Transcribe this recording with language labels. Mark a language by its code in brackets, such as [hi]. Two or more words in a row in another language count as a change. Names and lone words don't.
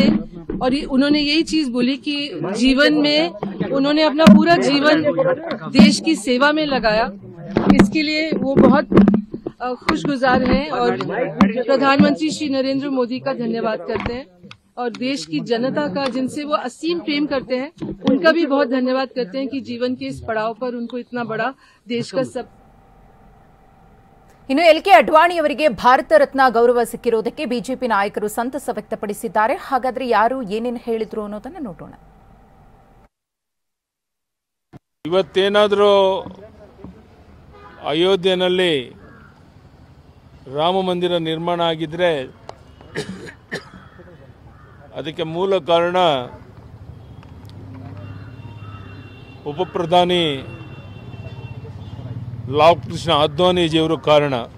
[hi] और उन्होंने यही चीज बोली कि जीवन में उन्होंने अपना पूरा जीवन देश की सेवा में लगाया, इसके लिए वो बहुत खुशगुजार हैं। और प्रधानमंत्री श्री नरेंद्र मोदी का धन्यवाद करते हैं, और देश की जनता का, जिनसे वो असीम प्रेम करते हैं, उनका भी बहुत धन्यवाद करते हैं कि जीवन के इस पड़ाव पर उनको इतना बड़ा देश का सब। [kn] ಇನ್ನು ಎಲ್ಕೆ ಅಡ್ವಾಣಿಯವರಿಗೆ ಭಾರತ ರತ್ನ ಗೌರವ ಸಿಕ್ಕಿರುವುದಕ್ಕೆ ಬಿಜೆಪಿ ನಾಯಕರು ಸಂತಸ ವ್ಯಕ್ತಪಡಿಸಿದ್ದಾರೆ. ಹಾಗಾದ್ರೆ ಯಾರು ಏನೇನು ಹೇಳಿದ್ರು ಅನ್ನೋದನ್ನ ನೋಡೋಣ. ಇವತ್ತೇನಾದರೂ ಅಯೋಧ್ಯೆಯಲ್ಲಿ ರಾಮ ಮಂದಿರ ನಿರ್ಮಾಣ ಆಗಿದ್ರೆ ಅದಕ್ಕೆ ಮೂಲ ಕಾರಣ ಉಪಪ್ರಧಾನಿ ಲಾಲ್ ಕೃಷ್ಣ ಅದ್ವಾನಿಜಿಯವರು ಕಾರಣ.